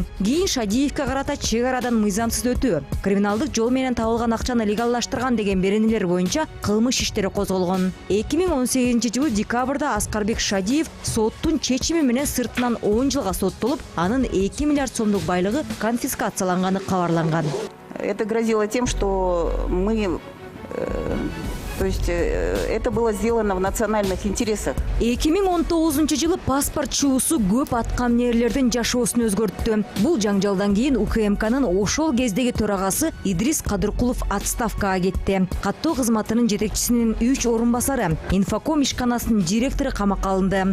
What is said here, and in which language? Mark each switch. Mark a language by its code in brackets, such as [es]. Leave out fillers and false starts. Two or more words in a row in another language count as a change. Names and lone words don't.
[ky] Кийин Шадиевке карата чек арадан мыйзамсыз өтүү, криминалдык жол менен табылган акчаны легалдаштырган деген беренелер боюнча кылмыш иштери козголгон. 2018-жылы декабрда Аскарбек Шадиев соттун чечими менен сыртынан 10 жылга соттолуп, анын 2 миллиард сомдук байлыгы конфискацияланганы кабарланган. [ru] Это грозило тем, что то есть это было сделано в национальных интересах. [ky] 2019-жылы паспорт чуусу көп аткамнерлердин жашоосун өзгөрттү. Бул жаңжалдан кийин УКМКнын ошол кездеги төрагасы Идрис Кадыркулов отставкага кетти. Каттоо кызматынын жетекчисинин 3 орун басары, Инфоком ишканасынын директору камакка алынды.